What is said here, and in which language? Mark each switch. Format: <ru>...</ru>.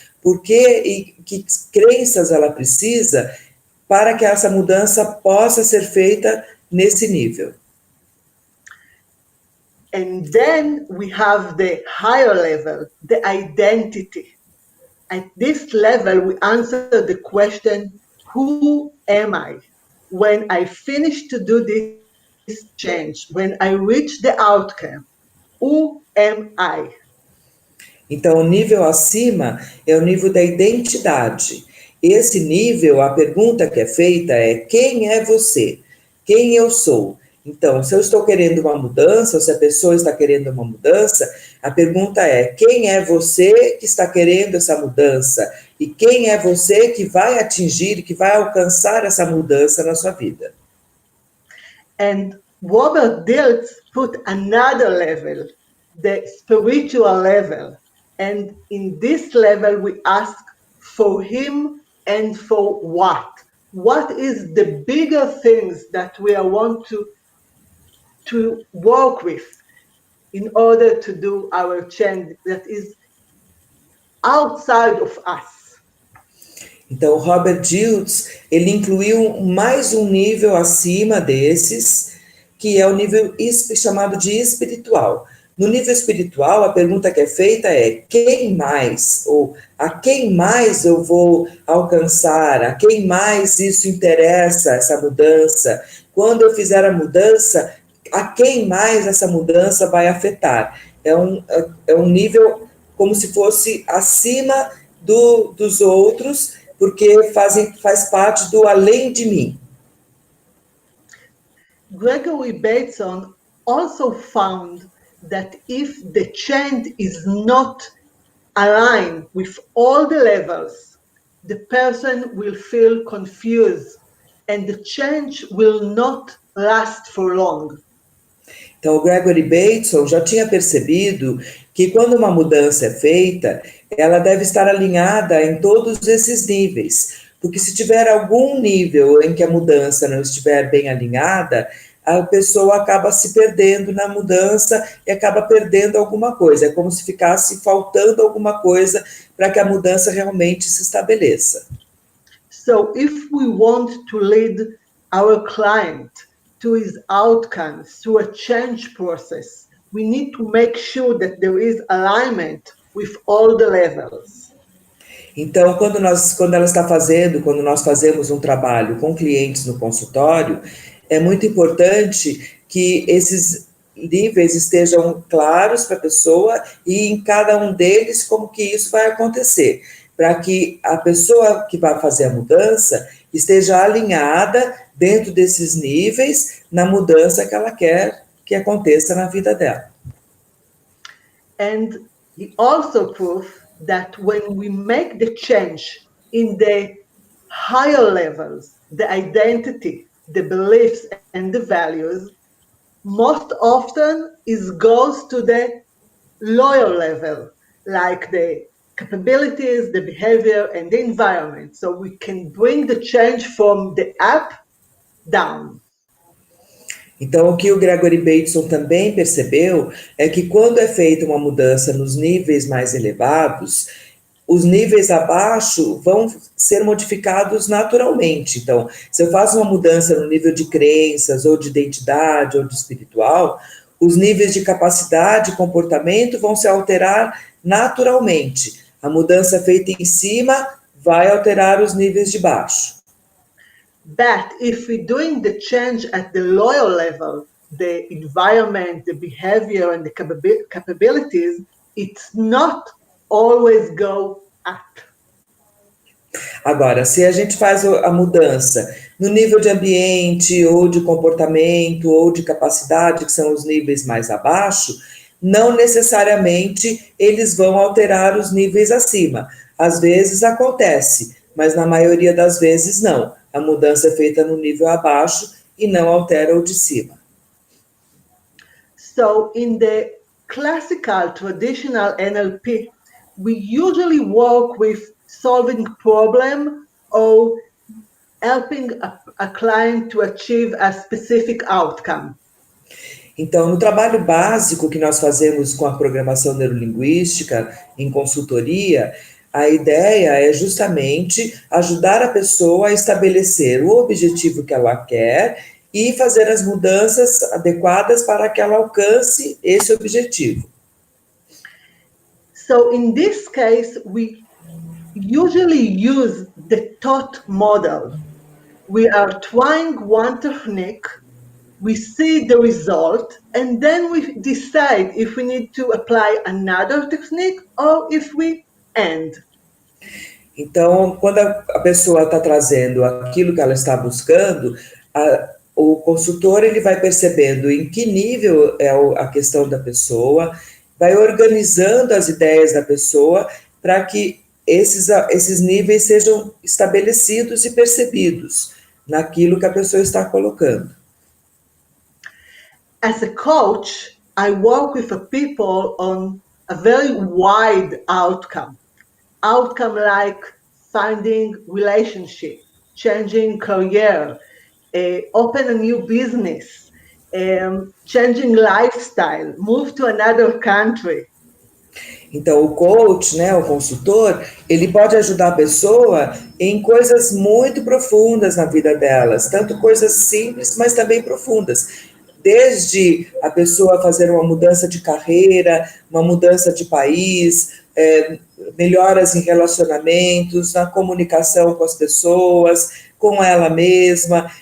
<pt>Por que e que crenças ela precisa para que essa mudança possa ser feita nesse nível?</pt> <en>And then we have the higher level, the identity. At this level, we answer the question, who am I? When I finish to do this change, when I reach the outcome, who am I?</en> <pt>Então, o nível acima é o nível da identidade. Esse nível, a pergunta que é feita é: quem é você? Quem eu sou? Então, se eu estou querendo uma mudança, ou se a pessoa está querendo uma mudança, a pergunta é: quem é você que está querendo essa mudança? E quem é você que vai atingir, que vai alcançar essa mudança na sua vida?</pt> <en>And Robert Dilts put another level, the spiritual level. And in this level, we ask for him and for what? What is the bigger things that we want to work with in order to do our change that is outside of us?</en> <pt>Então, Robert Dilts, ele incluiu mais um nível acima desses, que é o nível chamado de espiritual. No nível espiritual, a pergunta que é feita é: quem mais? Ou a quem mais eu vou alcançar? A quem mais isso interessa, essa mudança? Quando eu fizer a mudança, a quem mais essa mudança vai afetar? É um nível como se fosse acima dos outros, porque faz parte do além de mim.</pt> <en>Gregory Bateson also found that if the change is not aligned with all the levels, the person will feel confused and the change will not last for long.</en> <pt>Então, o Gregory Bateson já tinha percebido que quando uma mudança é feita, ela deve estar alinhada em todos esses níveis, porque se tiver algum nível em que a mudança não estiver bem alinhada, a pessoa acaba se perdendo na mudança e acaba perdendo alguma coisa. É como se ficasse faltando alguma coisa para que a mudança realmente se estabeleça.</pt> <en>So, if we want to lead our client to his outcomes, to a change process, we need to make sure that there is alignment with all the levels.</en> <pt>Então, quando nós fazemos um trabalho com clientes no consultório, é muito importante que esses níveis estejam claros para a pessoa e em cada um deles como que isso vai acontecer, para que a pessoa que vai fazer a mudança esteja alinhada dentro desses níveis na mudança que ela quer que aconteça na vida dela.</pt> <en>And he also proved that when we make the change in the higher levels, the identity, the beliefs and the values, most often it goes to the lower level, like the capabilities, the behavior, and the environment. So we can bring the change from the up down.</en> <pt>Então, o que o Gregory Bateson também percebeu é que quando é feita uma mudança nos níveis mais elevados, os níveis abaixo vão ser modificados naturalmente. Então, se eu faço uma mudança no nível de crenças, ou de identidade, ou de espiritual, os níveis de capacidade e comportamento vão se alterar naturalmente. A mudança feita em cima vai alterar os níveis de baixo.</pt> <en>But if we're doing the change at the lower level, the environment, the behavior, and the capabilities, it's not always go up.</en> <pt>Agora, se a gente faz a mudança no nível de ambiente, ou de comportamento, ou de capacidade, que são os níveis mais abaixo, não necessariamente eles vão alterar os níveis acima. Às vezes acontece, mas na maioria das vezes não. A mudança é feita no nível abaixo e não altera o de cima.</pt> <en>So, in the classical, traditional NLP, we usually work with solving problem or helping a client to achieve a specific outcome.</en> <pt>Então, no trabalho básico que nós fazemos com a programação neurolinguística em consultoria, a ideia é justamente ajudar a pessoa a estabelecer o objetivo que ela quer e fazer as mudanças adequadas para que ela alcance esse objetivo.</pt> <en>So in this case, we usually use the thought model. We are trying one technique, we see the result, and then we decide if we need to apply another technique or if we end.</en> <pt>Então, quando a pessoa está trazendo aquilo que ela está buscando, o consultor ele vai percebendo em que nível é a questão da pessoa, vai organizando as ideias da pessoa para que esses níveis sejam estabelecidos e percebidos naquilo que a pessoa está colocando.</pt> <en>As a coach, I work with people on a very wide outcome. Outcome like finding relationship, changing career, open a new business, changing lifestyle, move to another country.</en> <pt>Então, o coach, né, o consultor, ele pode ajudar a pessoa em coisas muito profundas na vida delas, tanto coisas simples, mas também profundas. Desde a pessoa fazer uma mudança de carreira, uma mudança de país, melhoras em relacionamentos, na comunicação com as pessoas, com ela mesma.</pt>